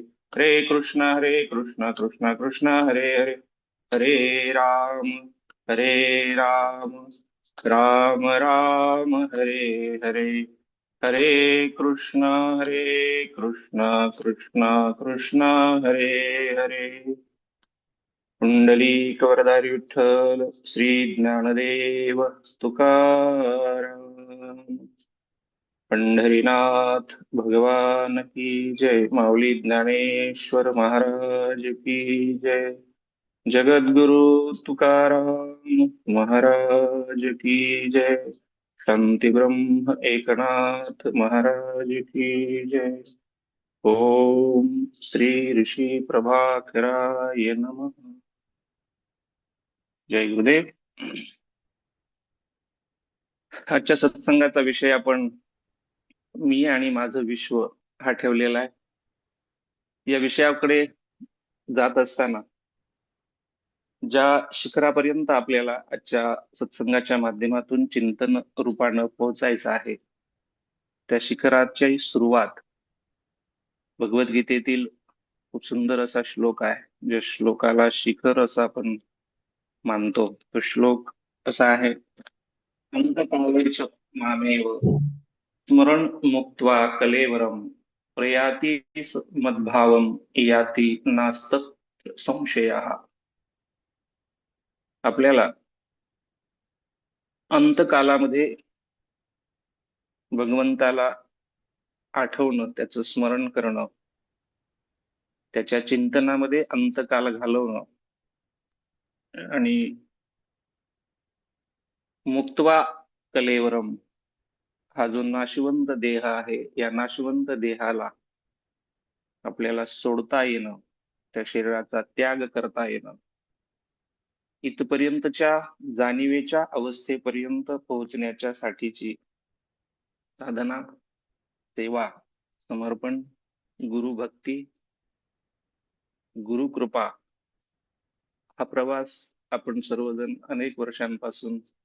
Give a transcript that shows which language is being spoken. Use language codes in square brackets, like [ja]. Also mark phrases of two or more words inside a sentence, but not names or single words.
[sa] हरे कृष्णा कृष्णा कृष्ण हरे हरे. हरे राम हरे राम राम राम हरे हरे हरे कृष्ण कृष्ण कृष्ण हरे हरे [mr] पुंडलिक वरदारी विठ्ठल श्री ज्ञानदेव तुकाराम पंढरीनाथ भगवान [hi] की जय माऊली ज्ञानेश्वर महाराज की जय जगद्गुरु तुकाराम महाराज की जय शांती ब्रह्म एकनाथ महाराज की जय [sa] ओम श्री ऋषी प्रभाकराय नमः [hi] जय गुरुदेव. [mr] आजच्या सत्संगाचा विषय आपण मी आणि माझं विश्व हा ठेवलेला आहे. या विषयाकडे जात असताना ज्या शिखरापर्यंत आपल्याला आजच्या सत्संगाच्या माध्यमातून चिंतन रूपानं पोहोचायचं आहे त्या शिखराची सुरुवात भगवद्गीतेतील खूप सुंदर असा श्लोक आहे. ज्या श्लोकाला शिखर असं आपण मानतो तो श्लोक असा आहे, [sa] अंतकालेच मामेव स्मरण मुक्त्वा कलेवरम प्रयाती मद्भावम याती नास्तक संशयः. [mr] आपल्याला अंतकालामध्ये भगवंताला आठवणं, त्याचं स्मरण करणं, त्याच्या चिंतनामध्ये अंतकाल घालवणं आणि [sa] मुक्त्वा कलेवरम [mr] हा जो नाशवंत देह आहे या नाशवंत देहाला आपल्याला सोडता येणं, त्या शरीराचा त्याग करता येणं, इथपर्यंतच्या जाणीवेच्या अवस्थेपर्यंत पोहोचण्याच्या साठीची साधना, सेवा, समर्पण, गुरुभक्ती, गुरुकृपा हा प्रवास आपण सर्वजण अनेक वर्षांपासून